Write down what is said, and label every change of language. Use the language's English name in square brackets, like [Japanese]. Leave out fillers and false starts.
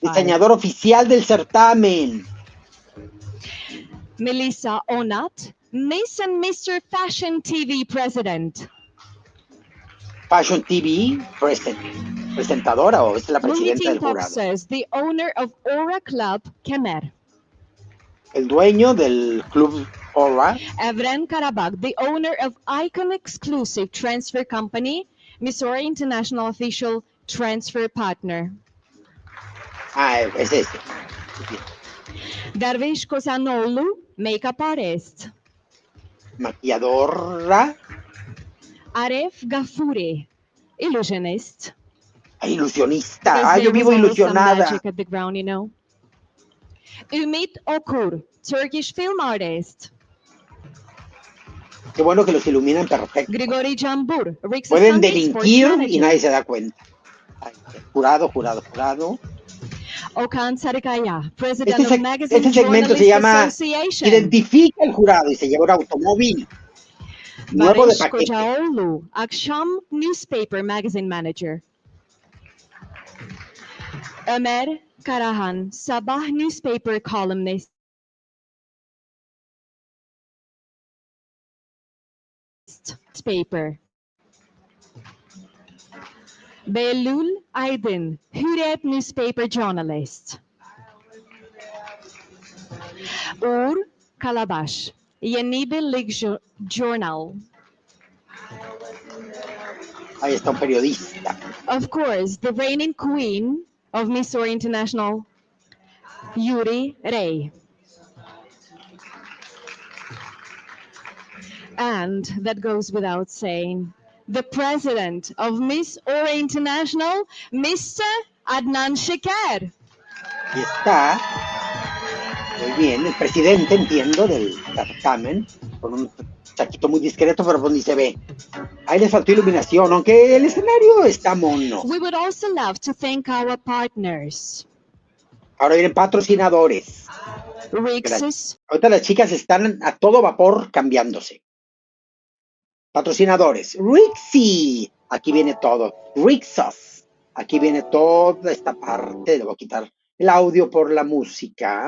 [Spanish] Diseñador oficial del certamen. [English] Melissa Onat, Miss and Mr. Fashion TV president. [Spanish] Fashion TV presentadora o es la presidenta del jurado. [English] Boxers, the owner of Aura Club Kemer. [Spanish] El dueño del club Aura. [English] Evren Karabakh, the owner of Icon Exclusive Transfer Company, Miss Aura International official transfer partner. [Spanish] Es ese. [English] Darvish Kosanolu, makeup artist. [Spanish] Maquilladora. [English] Aref Gafuri, illusionist. [Spanish] Ilusionista. Yo vivo ilusionada. [English] Magic at the ground, you know. Ümit Okur, Turkish film artist. [Spanish] Qué bueno que los iluminan perfecto. [English] Grigori Jambur, [Spanish] Pueden delinquir y nadie se da cuenta. Jurado. [English] Okan Sarikaya, president of Magazine [Spanish] Este segmento se llama Identifica el jurado y se lleva un automóvil nuevo de paquete. [English] Kocaoğlu, Akşam newspaper magazine manager. Ömer Karahan, Sabah newspaper columnist. Paper. Belul Aydın, Hürriyet newspaper journalist. Uğur Kalabaş, Yeni Birlik Journal. [Spanish] Ahí está un periodista. [English] Of course, the reigning queen of Miss Aura International, Yuri Rey. And that goes without saying, the president of Miss Aura International, Mr. Adnan Şeker. [Spanish] Y está, muy bien, el presidente, entiendo, del certamen, con un chaquito muy discreto, pero pues ni se ve. Ahí les faltó iluminación, aunque el escenario está mono. [English] We would also love to thank our partners. [Spanish] Ahora vienen patrocinadores. Rixus. Ahorita las chicas están a todo vapor cambiándose. Patrocinadores. Rixi. Aquí viene todo. Rixos. Aquí viene toda esta parte. Le voy a quitar el audio por la música.